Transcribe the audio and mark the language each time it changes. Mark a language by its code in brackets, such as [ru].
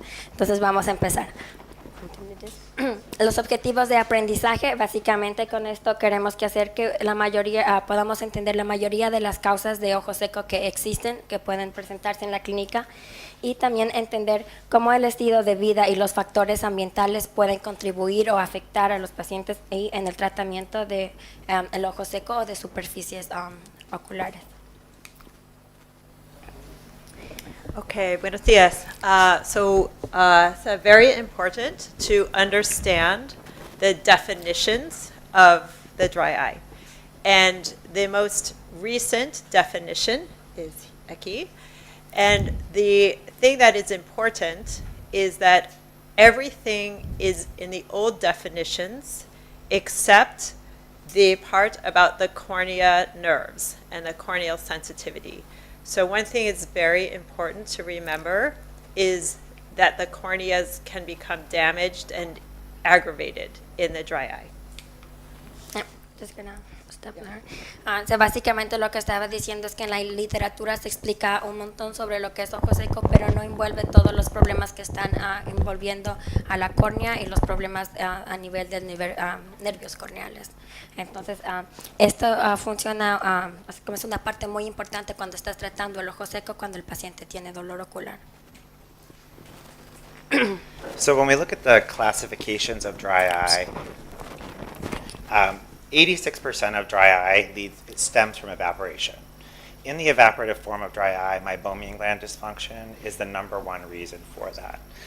[es] Entonces vamos a empezar. Los objetivos de aprendizaje, básicamente con esto queremos que hacer que la mayoría, podamos entender la mayoría de las causas de ojo seco que existen, que pueden presentarse en la clínica, y también entender cómo el estilo de vida y los factores ambientales pueden contribuir o afectar a los pacientes en el tratamiento de el ojo seco o de superficies oculares. Okay, buenos dias. [en] It's very important to understand the definitions of the dry eye. And the most recent definition is aquí. And the thing that is important is that everything is in the old definitions except the part about the cornea nerves and the corneal sensitivity. So one thing is very important to remember is that the corneas can become damaged and aggravated in the dry eye. Just gonna stop there. [es] Básicamente lo que estaba diciendo es que en la literatura se explica un montón sobre lo que es ojo seco, pero no envuelve todos los problemas que están envolviendo a la córnea y los problemas a nivel de nervios corneales. Entonces, esto funciona como es una parte muy importante cuando estás tratando el ojo seco cuando el paciente tiene dolor ocular. [en] So when we look at the classifications of dry eye, 86% of dry eye stems from evaporation. In the evaporative form of dry eye, meibomian gland dysfunction is the number one reason for that.